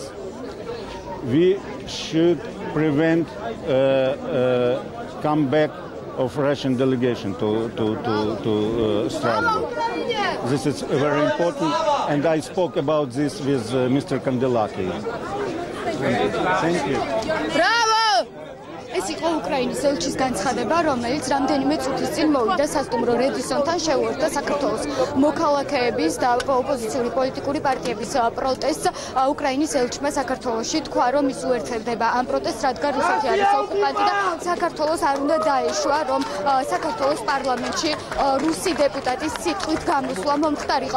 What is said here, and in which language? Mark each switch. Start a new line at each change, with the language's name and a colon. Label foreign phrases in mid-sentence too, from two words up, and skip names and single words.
English: We should prevent comeback of Russian delegation to Strasbourg. This is very important, and I spoke about this with Mr. Kandelaki. Thank you. Bravo!
Georgian: ეს იყო უკრაინის ელჩის განცხადება, რომელიც რამდენიმე წუთის წინ მოვიდა სასტუმრო რედისონთან, შეუერთდა საქართველოს მოქალაქეების და ოპოზიციური პოლიტიკური პარტიების პროტესტს. უკრაინის ელჩმა საქართველოში თქვა, რომ ის უერთდება ამ პროტესტს, რადგან რუსეთი არის ოკუპანტი და საქართველოს არ უნდა დაეშვა, რომ საქართველოს პარლამენტში რუსი დეპუტატის სიტყვით გამოსვლა მომხდარიყო.